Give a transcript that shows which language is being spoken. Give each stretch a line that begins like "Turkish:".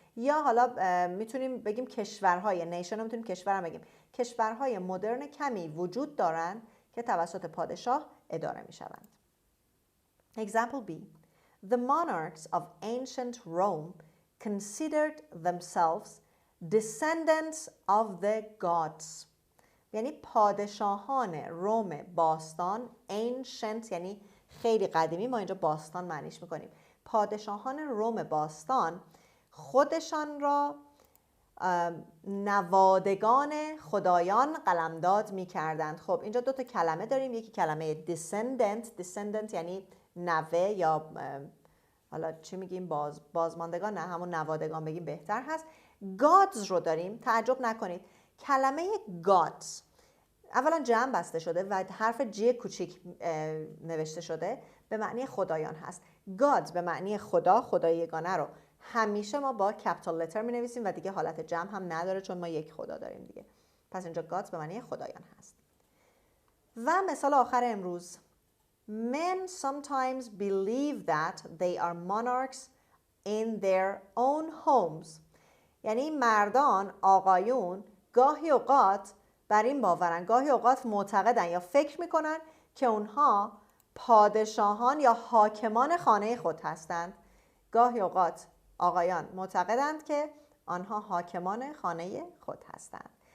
Persian: یا حالا میتونیم بگیم کشورهای، نیشن رو میتونیم کشور هم بگیم. کشورهای مدرن کمی وجود دارند که توسط پادشاه اداره میشوند.
English: Example B. The monarchs of ancient Rome considered themselves descendants of the gods.
Persian: یعنی پادشاهان روم باستان، ancient یعنی خیلی قدیمی، ما اینجا باستان معنیش میکنیم. پادشاهان روم باستان خودشان را نوادگان خدایان قلمداد میکردند. خب اینجا دو تا کلمه داریم، یکی کلمه descendant یعنی نوه، یا حالا چی میگیم، بازماندگان، نه همون نوادگان بگیم بهتر هست. gods رو داریم، تعجب نکنید کلمه gods اولا جمع بسته شده و حرف جی کوچیک نوشته شده، به معنی خدایان هست. God به معنی خدا، خدای یگانه رو همیشه ما با کپیتال لتر می نویسیم و دیگه حالت جمع هم نداره چون ما یک خدا داریم دیگه. پس اینجا gods به معنی خدایان هست. و مثال آخر امروز،
English: men sometimes believe that they are monarchs in their own homes.
Persian: یعنی مردان، آقایون گاهی اوقات بر این باورن، گاهی اوقات معتقدن یا فکر میکنن که اونها پادشاهان یا حاکمان خانه خود هستند. گاهی اوقات آقایان معتقدند که آنها حاکمان خانه خود هستند.